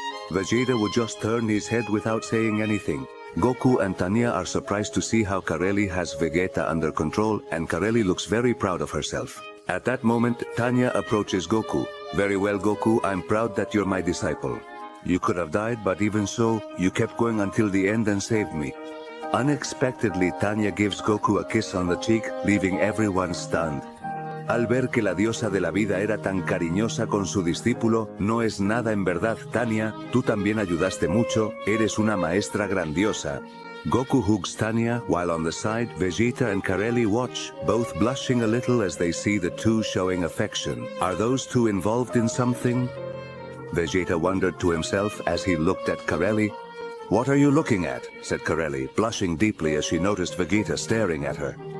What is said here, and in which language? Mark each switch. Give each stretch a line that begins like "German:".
English: Vegeta would just turn his head without saying anything. Goku and Tanya are surprised to see how Kareli has Vegeta under control, and Kareli looks very proud of herself. At that moment, Tanya approaches Goku. Very well, Goku, I'm proud that you're my disciple. You could have died, but even so, you kept going until the end and saved me. Unexpectedly, Tanya gives Goku a kiss on the cheek, leaving everyone stunned.
Spanish: Al ver que la diosa de la vida era tan cariñosa con su discípulo, no es nada en verdad, Tanya, tú también ayudaste mucho, eres una maestra grandiosa.
English: Goku hugs Tanya, while on the side, Vegeta and Kareli watch, both blushing a little as they see the two showing affection. Are those two involved in something? Vegeta wondered to himself as he looked at Kareli. What are you looking at? Said Kareli, blushing deeply as she noticed Vegeta staring at her.